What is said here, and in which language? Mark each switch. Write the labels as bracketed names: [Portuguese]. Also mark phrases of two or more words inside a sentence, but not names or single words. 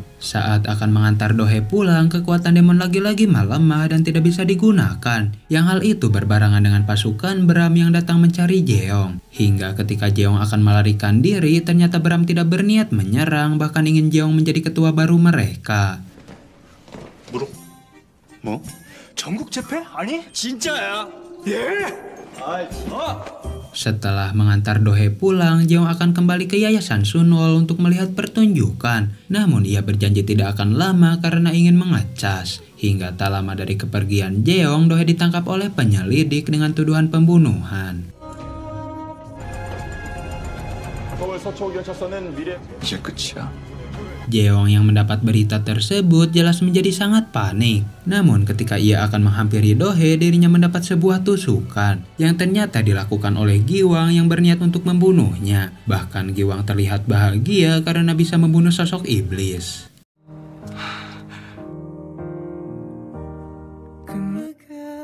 [Indonesian] Saat akan mengantar Dohee pulang, kekuatan demon lagi-lagi melemah dan tidak bisa digunakan. Yang hal itu berbarengan dengan pasukan Bram yang datang mencari Jeong. Hingga ketika Jeong akan melarikan diri, ternyata Bram tidak berniat menyerang, bahkan ingin Jeong menjadi ketua baru mereka. [Korean] 뭐? 전국 재패? 아니? 진짜야. 예. [Indonesian] Setelah mengantar Dohee pulang, Jeong akan kembali ke Yayasan Sunwol untuk melihat pertunjukan. Namun ia berjanji tidak akan lama karena ingin mengecas. Hingga tak lama dari kepergian Jeong, Dohee ditangkap oleh penyelidik dengan tuduhan pembunuhan. [Korean] 이제 끝이야. [Indonesian] Jeong yang mendapat berita tersebut jelas menjadi sangat panik. Namun ketika ia akan menghampiri Dohee, dirinya mendapat sebuah tusukan yang ternyata dilakukan oleh Giwang yang berniat untuk membunuhnya. Bahkan Giwang terlihat bahagia karena bisa membunuh sosok iblis.